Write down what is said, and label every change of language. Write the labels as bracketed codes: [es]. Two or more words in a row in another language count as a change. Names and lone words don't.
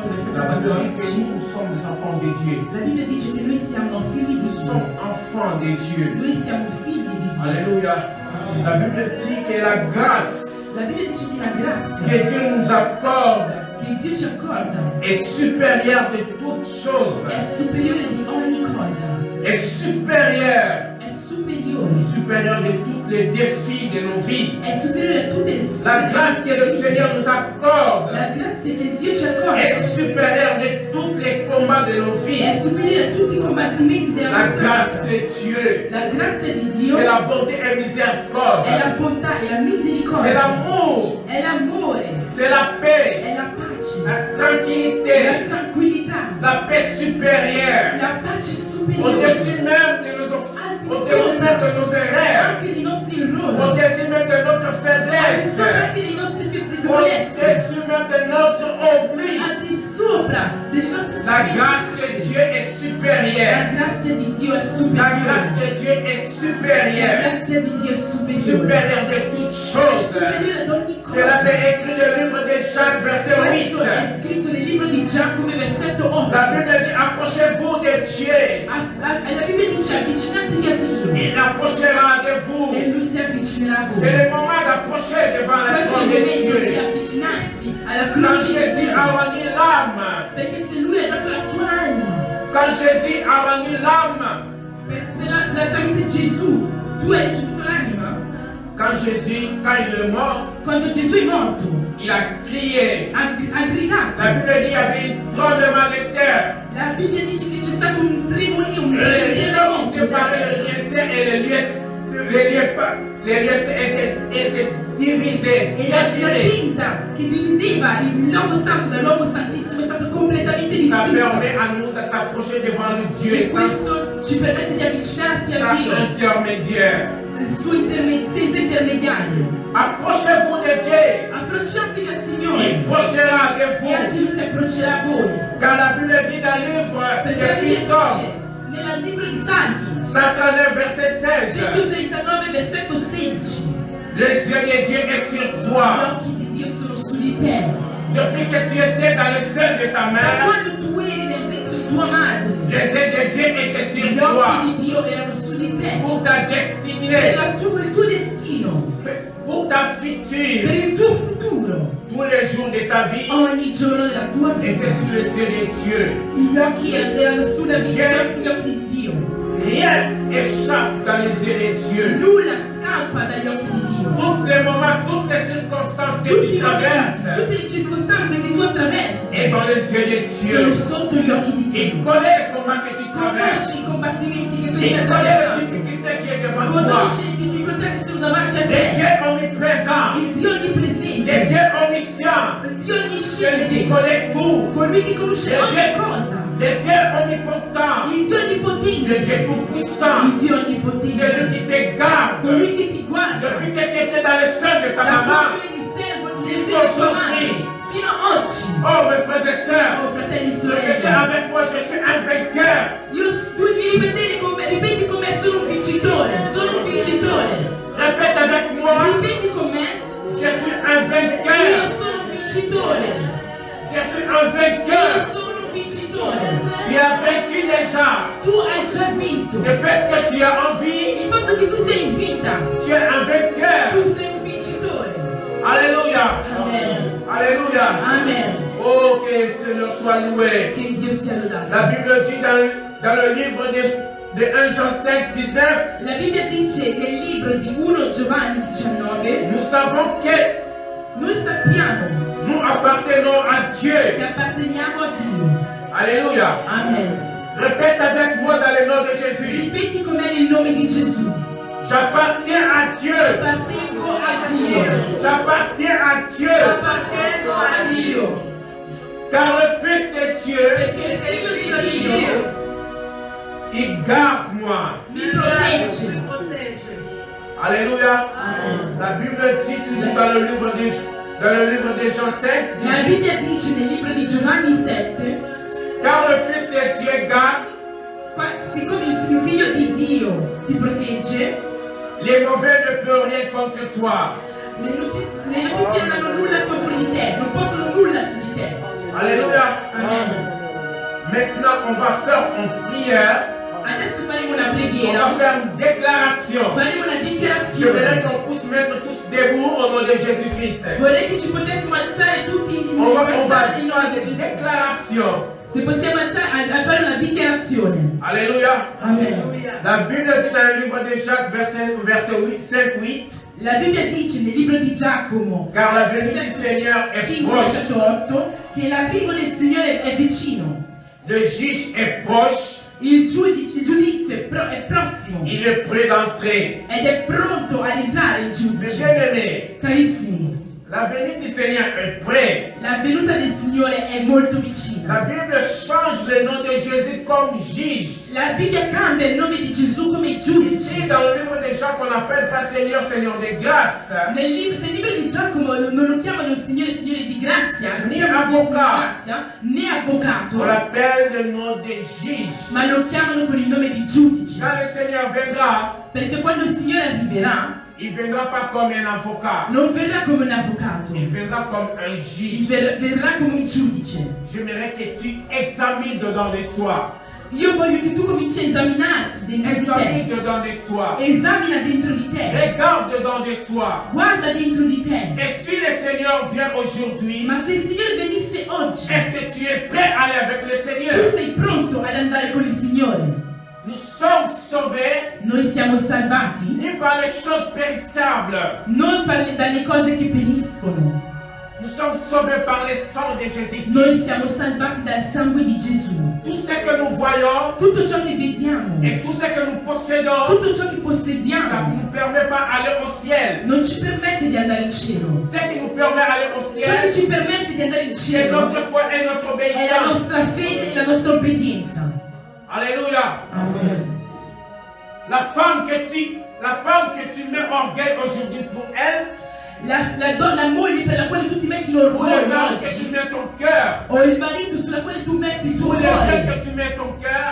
[fr] La Bible dit que nous sommes des enfants de Dieu. [it] La Bible dice che noi siamo figli di [fr] Nous [it] Dio. [fr] sommes enfants de Dieu. [it] Noi siamo figli di Dio. [fr] Alléluia. [it] La Bible dit que la grâce [fr] La Bible dice che la grazia [it] que Dieu nous accorde [fr] che Dio ci accorda [it] est supérieure de toutes choses. [fr] è superiore di ogni cosa. [it] Est supérieure. [fr] È superiore. [it] Supérieure de tous les défis de nos vies. [fr] È superiore a tutte le sfide. [it] La grâce que le Seigneur nous accorde [fr] La grazia che Dio ci accorda [it] est supérieure de tous les combats de nos vies. [fr] è superiore a tutti i combattimenti della [it] La [fr] nostra [it] grâce [fr] vita. [it] de Dieu, [fr] La grazia di Dio [it] c'est la bonté et miséricorde. [fr] è la bontà, è la [it] C'est [fr] misericordia, [it] l'amour, [fr] è l'amore, [it] c'est la paix, [fr] è la pace, [it] la [fr] la [it] tranquillité, [fr] tranquillità, [it] la paix supérieure. [fr] la pace superiore, [it] Au-dessus même de nos au-dessus même de nos erreurs, [fr] anche dei nostri errori, [it] au-dessus même de notre [fr] al di [it] faiblesse, [fr] sopra anche dei nostri debolezze, [it] au-dessus même de notre oubli. [fr] al di sopra delle nostre [it] La grâce de Dieu est [fr] La [it] supérieure. [fr] grazia di Dio è [it] La [fr] superiore. [it] grâce de Dieu est [fr] La [it] supérieure. [fr] grazia di Dio è superiore. [it] Supérieure de toutes [fr] È [it] choses. [fr] superiore ad ogni [it] Cela [fr] cosa. [it] c'est écrit dans le livre de Jacques, verset [fr] Questo [it] 8. [fr] è scritto nel libro di Giacomo, versetto 8. [it] La Bible dit, approchez-vous de Dieu. [fr] La Bibbia dice avvicinatevi a Dio [it] Il approchera de vous. [fr] e Lui si avvicinerà a [it] C'est [fr] voi. [it] le moment d'approcher devant la [fr] Questo è [it] croix [fr] il [it] de [fr] momento di [it] Dieu. [fr] avvicinarsi alla [it] Quand [fr] croce di [it] Jésus [fr] Dio. [it] a [fr] rendu l'âme, [it] Perché se Lui ha dato la sua anima, [fr] quand Jésus a rendu l'âme, [it] tramite Gesù, tu hai ricevuto l'anima. [fr] quand il est mort, [it] Quando Gesù è morto, [fr] il a crié. [it] ha gridato. [fr] La Bible dit qu'il y avait un tremblement de terre. [it] La Bibbia dice che c'è stato un tremolio, un [fr] Les lieux [it] terremoto. [fr] qui séparaient le lieu saint et les lieux étaient divisés, [it] E la [fr] déchirés. [it] tinta che divideva il luogo santo dall'uomo santissimo è stata completamente [fr] Ça [it] distrutta. [fr] permet à nous de s'approcher devant le Dieu [it] E [fr] sans [it] questo ci permette di avvicinarti a Dio [fr] intermédiaire. [it] senza intermediario. [fr] Approchez-vous de Dieu. [it] Approcciatevi al [fr] Il [it] Signore [fr] approchera de [it] e anche [fr] vous. [it] Lui si approccerà a voi. [fr] Car la Bible dit dans le livre [it] Perché la [fr] de [it] Bibbia [fr] Psaume, [it] dice nel libro di Salmi, [fr] 139 verset 16, [it] 139 versetto 16, [fr] les yeux de Dieu est sur [it] gli [fr] toi. [it] occhi di Dio sono su di te. [fr] Depuis que tu étais dans le sein de ta [it] Da [fr] mère, [it] quando tu eri nel ventre di tua madre, [fr] les yeux de Dieu étaient sur [it] gli [fr] toi [it] occhi di Dio erano su di te. [fr] pour ta [it] Per [fr] destinée, [it] il tuo destino, [fr] pour ta [it] per [fr] future. [it] il tuo futuro, [fr] Tous les jours de ta vie [it] ogni giorno della tua [fr] étaient [it] vita. [fr] sous les yeux de Dieu. [it] Gli occhi erano sulla vita, sugli occhi di Dio. [fr] Rien échappe dans les yeux de Dieu. [it] Nulla scappa dagli occhi di Dio. [fr] Tous les moments, toutes les circonstances que [it] Tutti [fr] tu [it] i momenti, [fr] traverses [it] tutte le circostanze che tu attraversi [fr] est dans les yeux de [it] sono [fr] Dieu. [it] sotto gli occhi di Dio. [fr] Il connaît comment que tu traverses. [it] Conosci i combattimenti che tu stai [fr] Il connaît les [it] attraversando. [fr] difficultés qui est devant toi. [it] Conosci le difficoltà che sono davanti a [fr] Le [it] te. [fr] Dieu omniprésent, [it] Il Dio [fr] le [it] onnipresente, [fr] Dieu omniscient, [it] il Dio [fr] celui qui [it] onnisciente, [fr] connaît tout, [it] colui che conosce ogni cosa, [fr] le Dieu omnipotent, [it] il Dio [fr] le [it] onnipotente, [fr] Dieu tout-puissant, [it] il Dio onnipotente, [fr] celui qui te garde [it] colui che ti guarda. [fr] depuis que tu étais dans le sein de ta [it] Da [fr] maman. [it] quando eri servo di [fr] Jusqu'à [it] Gesù tua [fr] aujourd'hui. [it] madre, fino a oggi. [fr] Oh mes frères et sœurs, [it] Oh fratelli e [fr] répétez [it] sorelle, [fr] avec moi, je suis un vainqueur. [it] tu devi ripeti con me, sono un vincitore, sono un vincitore. [fr] Répète avec moi, [it] Ripeti con me, [fr] je suis un [it] io [fr] vainqueur. [it] sono un vincitore, [fr] Je suis un [it] io [fr] vainqueur. [it] sono un vincitore. [fr] Tu as vaincu déjà. [it] Tu hai già vinto. [fr] Le fait que tu as envie, [it] Il fatto che tu sei in vita, [fr] tu es un vainqueur. [it] tu sei un vincitore. [fr] Alléluia. [it] Amen. [fr] Alléluia. [it] Amen. [fr] Oh, que le Seigneur soit loué. [it] Che Dio sia lodato. [fr] La Bible dit dans le livre de 1 Jean 5, 19, [it] La Bibbia dice nel libro di 1 Giovanni 19, [fr] nous savons que [it] noi sappiamo [fr] nous appartenons à Dieu. [it] che apparteniamo a Dio. [fr] Alléluia. [it] Amen. [fr] Répète avec moi dans le nom de Jésus. [it] Ripeti con me nel nome di Gesù. [fr] J'appartiens à Dieu. [it] Appartengo a Dio. [fr] J'appartiens à Dieu. [it] Appartengo a Dio. [fr] Car le Fils de Dieu, [it] Perché il figlio di Dio [fr] il garde moi. [it] mi protegge. [fr] Alléluia. [it] Amen. [fr] La Bible dit toujours dans le livre de Jean 5, [it] La Bibbia dice nel libro di Giovanni 7, [fr] car le Fils de Dieu garde, [it] siccome il figlio di Dio ti protegge, [fr] les mauvais ne peuvent rien contre toi. [it] le notizie non hanno nulla contro di te, non possono nulla su di te. [fr] Alléluia. [it] Amen. [fr] Maintenant, on va faire une prière. [it] Adesso faremo una [fr] On [it] preghiera. [fr] va faire une déclaration. [it] Faremo una [fr] Je [it] dichiarazione. [fr] voudrais qu'on puisse mettre tous debout au nom de Jésus-Christ. [it] Vorrei che ci potessimo alzare tutti in [fr] On va [it] alzare [fr] faire [it] il nome di [fr] des [it] Gesù. [fr] déclarations. [it] Se possiamo alzare a fare una dichiarazione. [fr] Alléluia. [it] Amen. [fr] La Bible dit dans le livre de Jacques, verset 8, 5-8. [it] La Bibbia dice nel libro di Giacomo, [fr] Car la venue du Seigneur est [it] 5, [fr] proche. [it] versetto 8, che l'arrivo del Signore è vicino. [fr] Le juge est proche. [it] Il giudizio è prossimo [fr] Il est prêt d'entrer. [it] ed è pronto ad entrare il [fr] Mes [it] giudice. [fr] bien-aimés, [it] Carissimi, [fr] la venue du Seigneur est prêt. [it] la venuta del Signore è molto [fr] La [it] vicina. [fr] Bible change le nom de Jésus comme juge. [it] La Bibbia cambia il nome di Gesù come giudice. [fr] Ici, dans le livre de Jacques, on n'appelle pas Seigneur, Seigneur de grâce. [it] Se il libro di Giacomo non lo chiamano Signore, Signore di grazia, non [fr] Né [it] chiamano Signore di avvocato. grazia, né avvocato, [fr] On l'appelle le nom de juge. [it] ma lo chiamano con il nome di giudice. [fr] Quand le Seigneur viendra, [it] Perché quando il Signore arriverà, [fr] il ne viendra pas comme un avocat. [it] non verrà come un avvocato, [fr] Il viendra comme un juge. [it] verrà come un giudice. [fr] J'aimerais que tu examines dedans de toi. [it] Io voglio che tu cominci a esaminarti dentro di [fr] Examine [it] te. [fr] dedans de toi. [it] Esamina dentro di te. [fr] Regarde dedans de toi. [it] Guarda dentro di te. [fr] Et si le Seigneur vient aujourd'hui, [it] Ma se il Signore venisse oggi, [fr] est-ce que tu es prêt à aller avec le [it] tu [fr] Seigneur? [it] sei pronto ad andare con il Signore? [fr] Nous sommes sauvés [it] Noi siamo salvati [fr] ni par les choses périssables. [it] non dalle cose che periscono. [fr] Nous sommes sauvés par le sang de Jésus. [it] Noi siamo salvati dal sangue di Gesù. [fr] Tout ce que nous voyons [it] Tutto ciò che vediamo, [fr] et tout ce que nous possédons, [it] tutto ciò che [fr] ça ne [it] possediamo, [fr] nous permet pas d'aller au ciel. [it] non ci permette di andare in cielo. [fr] Ce qui nous permet d'aller au [it] Ciò che [fr] ciel, [it] ci permette di andare in [fr] c'est [it] cielo [fr] notre foi et notre [it] è la [fr] obéissance. [it] nostra fede e la nostra obbedienza. [fr] Alléluia. [it] Amen. [fr] La femme que tu mets orgueil aujourd'hui pour elle, [it] La moglie per la quale tu ti metti [fr] ou le [it] l'orgoglio [fr] mari que [it] oggi, [fr] tu mets ton cœur, [it] o il marito sulla quale tu metti il [fr] ou [it] tuo [fr] les biens [it] cuore, [fr] que tu mets ton cœur,